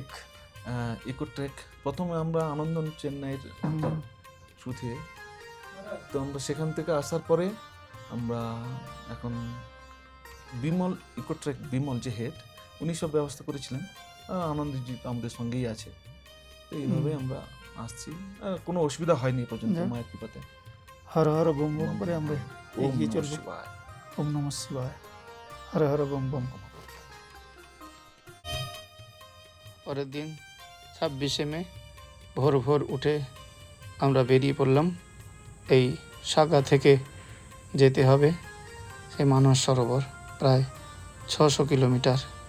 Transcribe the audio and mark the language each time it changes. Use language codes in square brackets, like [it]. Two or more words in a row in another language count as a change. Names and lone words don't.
[bn] ইকোট্রেক প্রথমে আমরা আনন্দন চেন্নাইয়ের থ্রু থেকে, তো আমরা সেখান থেকে আসার পরে আমরা এখন বিমল ইকোট্রেক, বিমল যে হেড, উনি সব ব্যবস্থা করেছিলেন। আনন্দজি তো আমাদের সঙ্গেই আছে, তো এইভাবে আমরা আসছি। কোনো অসুবিধা হয়নি এ পর্যন্ত যাক। মায়ের কৃপাতে। হর হর বম বম করে আমরা ওম এগিয়ে নমঃ চলবো। শিবায়। ওম নমঃ শিবায়, হর হর বম বম। পরের দিন 26শে মে ভোর ভোর উঠে আমরা বেরিয়ে পড়লাম। এই সাগা থেকে যেতে হবে সেই মানস সরোবর, প্রায় 600 কিলোমিটার।